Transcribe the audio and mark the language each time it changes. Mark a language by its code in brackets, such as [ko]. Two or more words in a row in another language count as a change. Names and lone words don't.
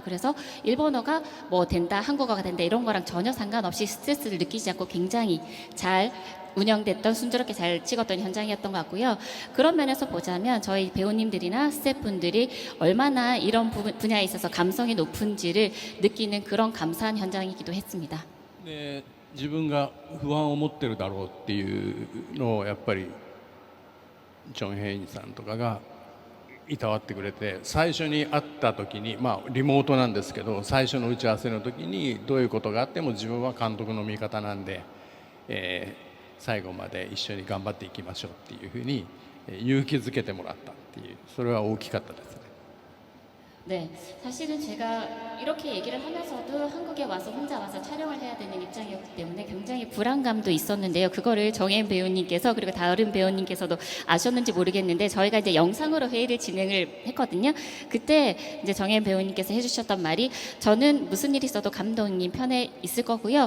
[ko] 그래서 일본어가 뭐 된다, 한국어가 된다 이런 거랑 전혀 상관없이 스트레스를 느끼지 않고 굉장히 잘 운영됐던 순조롭게 잘 찍었던 현장이었던 것 같고요. 그런 면에서 보자면 저희 배우님들이나 스태프분들이 얼마나 이런 분야에 있어서 감성이 높은지를 느끼는 그런 감사한 현장이기도 했습니다. [ja] で自分が不安を持ってるだろうっていうのをやっぱりチョン・ヘインさんとかがいたわってくれて最初に会った時にリモートなんですけど最初の打ち合わせの時にどういうことがあっても自分は監督の味方なんで、最後まで一緒に頑張っていきましょうっていうふうに勇気づけてもらったっていうそれは大きかったですね。 [ko] 네, 사실은 제가 이렇게 얘기를 하면서도 한국에 와서 혼자 와서 촬영을 해야 되는 입장이었기 때문에 굉장히 불안감도 있었는데요. 그거를 정혜인 배우님께서 그리고 다른 배우님께서도 아셨는지 모르겠는데 저희가 이제 영상으로 회의를 진행을 했거든요. 그때 이제 정혜인 배우님께서 해주셨던 말이 저는 무슨 일이 있어도 감독님 편에 있을 거고요.